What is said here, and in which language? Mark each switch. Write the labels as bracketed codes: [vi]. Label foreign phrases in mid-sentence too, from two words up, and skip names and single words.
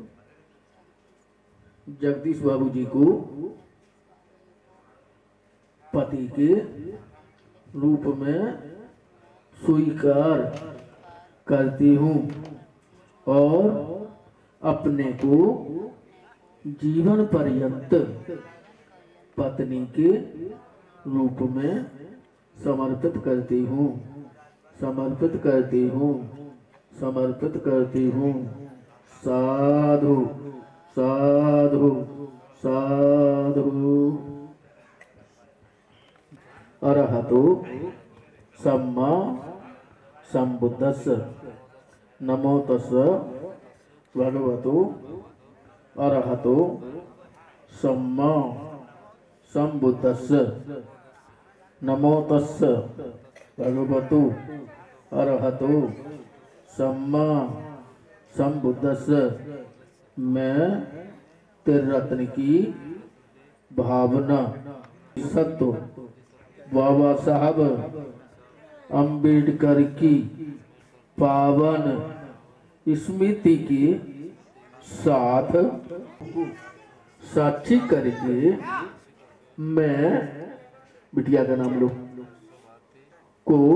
[hi] जगदीश बाबू जी को पति के रूप में स्वीकार करती हूँ और अपने को जीवन पर्यंत पत्नी के रूप में समर्पित करती हूँ समर्पित करती हूँ समर्पित करती हूँ। [pi] साधु साधु साधु। अरहतो सम्मा संबुद्धस्स। नमो तस्स भगवतो अरहतो सम्मा संबुद्धस्स। नमो तस्स भगवतो अरहतो सम्मा संबुद्धस्स। [hi] मैं त्रिरत्न की भावना सत्व बाबा साहब अम्बेडकर की पावन स्मृति के साथ साक्षी करके मैं बिटिया का नाम लो को